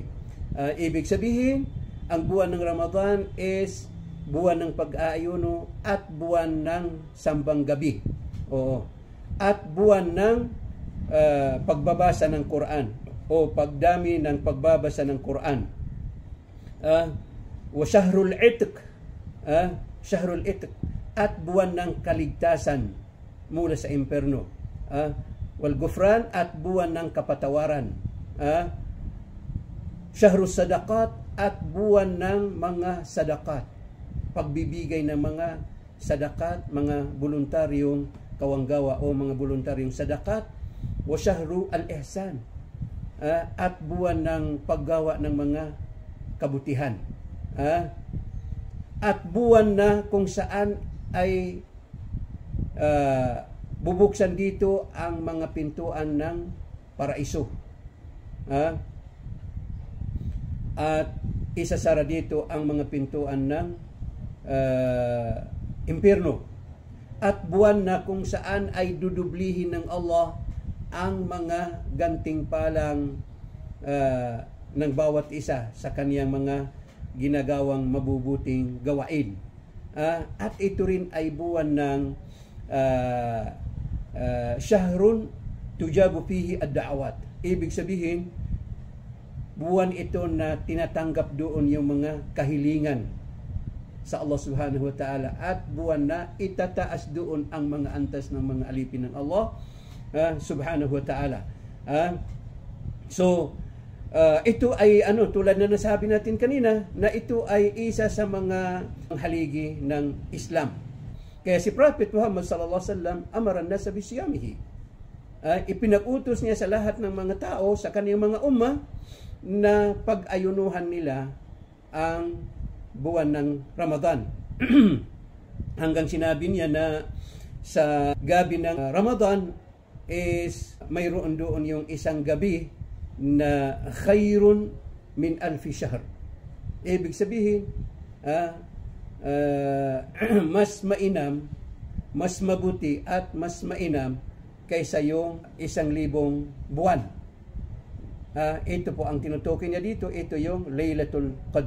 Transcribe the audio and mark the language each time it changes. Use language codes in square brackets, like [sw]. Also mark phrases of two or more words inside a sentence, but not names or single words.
[tl] Ibig sabihin, ang buwan ng Ramadan is buwan ng pag-aayuno at buwan ng sambang gabi. Oo. At buwan ng pagbabasa ng Quran o pagdami ng pagbabasa ng Quran. [ar] وشهر العتق، شهر العتق, [tl] at buwan ng kaligtasan mula sa imperno. [ar] والغفران, [tl] at buwan ng kapatawaran. [ar] شهر الصدقات, [tl] at buwan ng mga sadaqat, pagbibigay ng mga sadakat, mga voluntaryong kawanggawa o mga voluntaryong sadakat. [ar] وشهر الإحسان, [tl] at buwan ng paggawa ng mga kabutihan. At buwan na kung saan ay bubuksan dito ang mga pintuan ng paraiso. At isasara dito ang mga pintuan ng impyerno. At buwan na kung saan ay dudublihin ng Allah ang mga gantimpalang ng bawat isa sa kaniyang mga ginagawang mabubuting gawain. At ito rin ay buwan ng [ar] شهر تجاب فيه الدعوات. [tl] Ibig sabihin, buwan ito na tinatanggap doon yung mga kahilingan sa Allah [ar] سبحانه وتعالى, [tl] at buwan na itataas doon ang mga antas ng mga alipin ng Allah [ar] سبحانه وتعالى. [tl] Ah, so ito ay tulad na nasabi natin kanina na ito ay isa sa mga haligi ng Islam. Kaya si [ar] Prophet Muhammad صلى الله عليه وسلم أمر الناس بصيامه. [tl] Ipinag-utos niya sa lahat ng mga tao sa kaniyang mga umma na pag-ayunuhan nila ang buwan ng Ramadan. Hanggang sinabi niya na sa gabi ng Ramadan is mayroon doon yung isang gabi na [ar] خير من ألف شهر. [tl] Ibig sabihin, mas mainam, mas mabuti at mas mainam kaysa yung 1,000 buwan. Ito po ang tinutukoy niya dito, ito yung Laylatul Qadr.